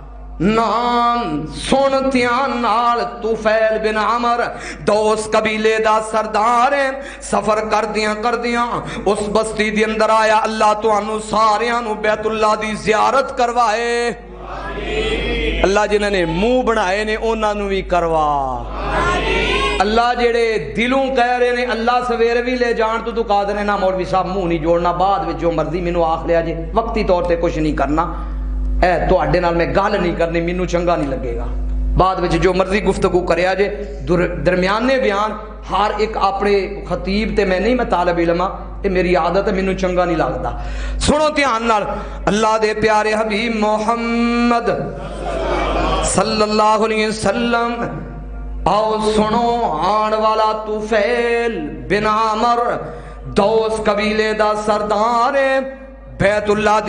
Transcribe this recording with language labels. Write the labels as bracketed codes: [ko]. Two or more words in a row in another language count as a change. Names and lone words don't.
[pa] نام سن دھیان نال طفیل بن عمر دوس قبیلے دا سردار ہے سفر کردیاں اس بستی دے اندر آیا اللہ تانوں ساریاں نو بیت اللہ دی زیارت کروائے اللہ جنہاں نے منہ بنائے نے انہاں نو بھی کروا اللہ جڑے دلوں کہہ رہے نے اللہ سویرے بھی لے جان تو کہا دینے نا مولوی صاحب منہ نہیں جوڑنا بعد میں جو مرضی مینوں آکھ لیا جے وقتی طور تے کچھ نہیں کرنا اے تو اڈے نال میں گل نہیں کرنی مینوں چنگا نہیں لگے گا بعد وچ جو مرضی گفتگو کریا جے درمیانے بیان ہر ایک اپنے خطیب تے میں نہیں میں طالب علم ہاں یہ میری عادت ہے مینوں چنگا نہیں لگدا سنو دھیان نال اللہ دے پیارے حبیب محمد [ar] صلی اللہ علیہ وسلم [pa] آؤ سنو آن والا طفیل بن عمر دوس قبیلے دا سردار ہے بیت اللہ دے